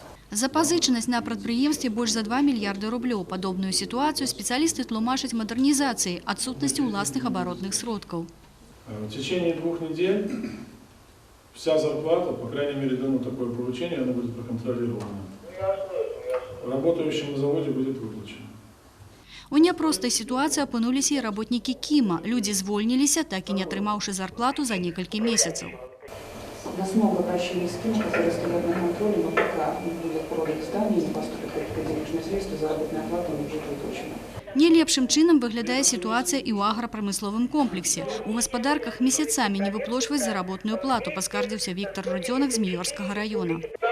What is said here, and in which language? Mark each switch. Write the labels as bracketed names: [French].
[Belarusian] Запазычанасць на прадпрыемстве больш за 2 мільярды рублёў. Падобную сітуацыю спецыялісты тлумачаць мадэрнізацыяй, адсутнасцю ўласных абаротных сродкаў. [Russian] В течение 2 недель вся зарплата, по крайней мере, дано такое поручение, оно будет проконтролировано. Работающим на заводе будет выплачено. [Belarusian] У няпростай сітуацыі апынуліся і работнікі Кіма. Людзі звольніліся, так і не атрымаўшы зарплату за некалькі месяцаў. [Russian] У нас много обращений с Кимом, которые стоят на контроле, но пока не будет продать здание, не поступит какие-то денежные средства, заработная плата не будет выплачена. [Belarusian] Не лепшым чынам выглядае сітуацыя і ў аграпрамысловым комплексе. У гаспадарках месяцамі не выплачваюць заработную плату, паскардзіўся Віктор Рудзёнак з Міёрскага раёна.